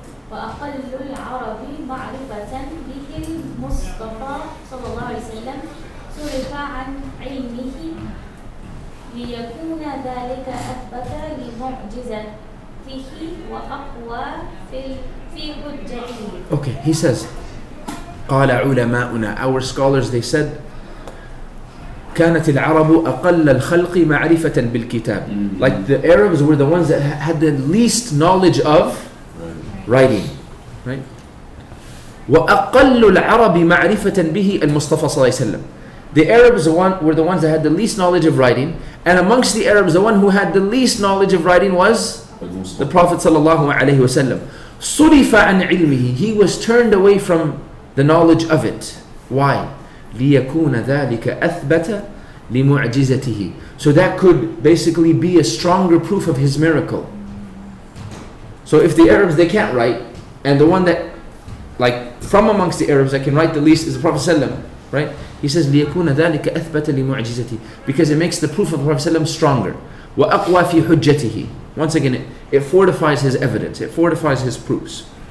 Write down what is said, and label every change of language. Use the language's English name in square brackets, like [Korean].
[Arabic] وأقل العرب معرفة به المصطفى صلى الله عليه وسلم صرف عن علمه ليكون ذلك أثبت لمعجزته وأقوى في حجته. [English] Okay, he says, [Arabic] قال علماؤنا, [English] our scholars, they said, [Arabic] كانت العرب أقل الخلق معرفة بالكتاب. [English] Like the Arabs were the ones that had the least knowledge of writing, right? [Arabic] وَأَقَلُّ الْعَرَبِ مَعْرِفَةً بِهِ الْمُصْطَفَى صلى الله عليه وسلم. [English] The Arabs were the ones that had the least knowledge of writing, and amongst the Arabs, the one who had the least knowledge of writing was the Prophet sallallahu alaihi wasallam. [Arabic] صُرِفَ عَنْ عِلْمِهِ. [English] He was turned away from the knowledge of it. Why? [Arabic] لِيَكُونَ ذَلِكَ أَثْبَتَ لِمُعْجِزَتِهِ. [English] So that could basically be a stronger proof of his miracle. So if the Arabs, they can't write, and the one that, like, from amongst the Arabs that can write the least is the Prophet ﷺ, right? He says, [Arabic] لِيَكُونَ ذَلِكَ أَثْبَتَ لِمُعْجِزَتِهِ. [English] Because it makes the proof of the Prophet ﷺ stronger. [Arabic] وَأَقْوَى فِي حُجَّتِهِ. [English] Once again, it fortifies his evidence, it fortifies his proof.